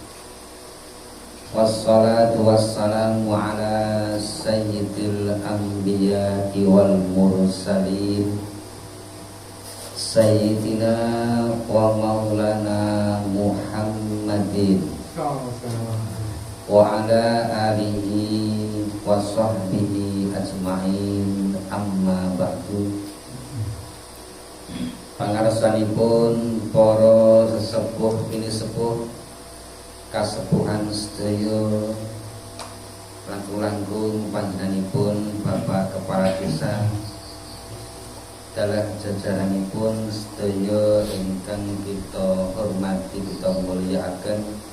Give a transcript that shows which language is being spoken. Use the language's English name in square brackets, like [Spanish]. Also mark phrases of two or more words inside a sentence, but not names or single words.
[Arabic] والصلاة والسلام على سيد الأنبياء والمرسلين سيدنا ومولانا محمد وعلى آله وصحبه أجمعين، أما بعد. [Javanese] Pangarsanipun para sesepuh ini sepuh kasepuhan sedaya langkung-langkung panjenenganipun Bapak Kepala Desa dalah jajaranipun sedaya ingkang kita hormati, kita mulyakaken,